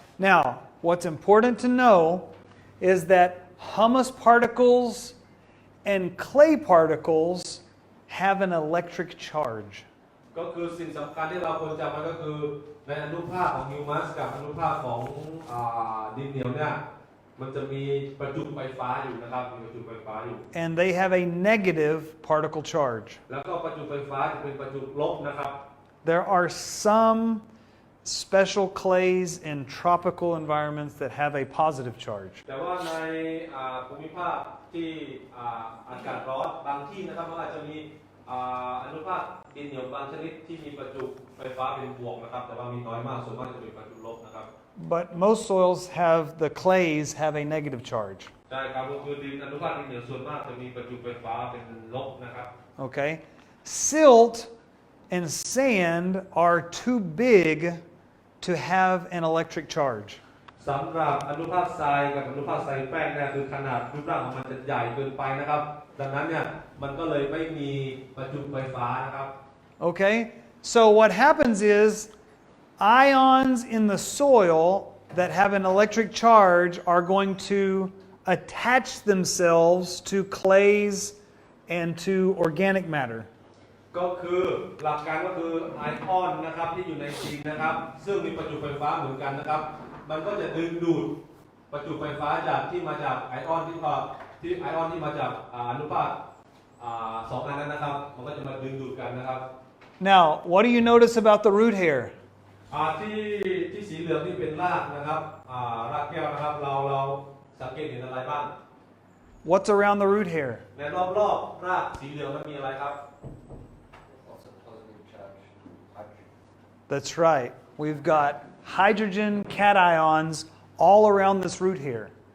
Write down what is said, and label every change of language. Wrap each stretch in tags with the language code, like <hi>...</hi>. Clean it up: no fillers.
<en>Now, what's important to know is that humus particles and clay particles have an electric charge.</en> <th>ก็คือสิ่งสำคัญที่เราควรจำมันก็คือในอนุภาคของฮิวมัสกับอนุภาคของดินเหนียวเนี่ยมันจะมีประจุไฟฟ้าอยู่นะครับมีประจุไฟฟ้าอยู่</th> <en>And they have a negative particle charge.</en> <th>แล้วก็ประจุไฟฟ้าจะเป็นประจุลบนะครับ</th> <en>There are some special clays in tropical environments that have a positive charge.</en> <th>แต่ว่าในภูมิภาคที่อากาศร้อนบางที่นะครับมันอาจจะมีอนุภาคดินเหนียวบางชนิดที่มีประจุไฟฟ้าเป็นบวกนะครับแต่ว่ามีน้อยมากส่วนมากจะเป็นประจุลบนะครับ</th> <en>But most soils have the clays have a negative charge.</en> <th>ใช่ครับก็คือดินอนุภาคดินเหนียวส่วนมากจะมีประจุไฟฟ้าเป็นลบนะครับ</th> <en>Okay? Silt and sand are too big to have an electric charge.</en> <th>สำหรับอนุภาคทรายกับอนุภาคทรายแป้งเนี่ยคือขนาดรูปร่างของมันจะใหญ่เกินไปนะครับดังนั้นเนี่ยมันก็เลยไม่มีประจุไฟฟ้านะครับ</th> <en>Okay? So what happens is ions in the soil that have an electric charge are going to attach themselves to clays and to organic matter.</en> <th>ก็คือหลักการก็คือไอออนนะครับที่อยู่ในดินนะครับซึ่งมีประจุไฟฟ้าเหมือนกันนะครับมันก็จะดึงดูดประจุไฟฟ้าจากที่มาจากไอออนที่มาจากอนุภาคสองอันนั้นนะครับมันก็จะมาดึงดูดกันนะครับ</th> <en>Now, what do you notice about the root hair?</en> <th>ที่สีเหลืองที่เป็นรากนะครับรากแก้วนะครับเราสังเกตเห็นอะไรบ้าง</th> <en>What's around the root hair?</en> <th>ในรอบๆรากสีเหลืองมันมีอะไรครับ</th> <en>Lots of positive charge. Hydrogen. That's right. We've got hydrogen cations all around this root hair.</en>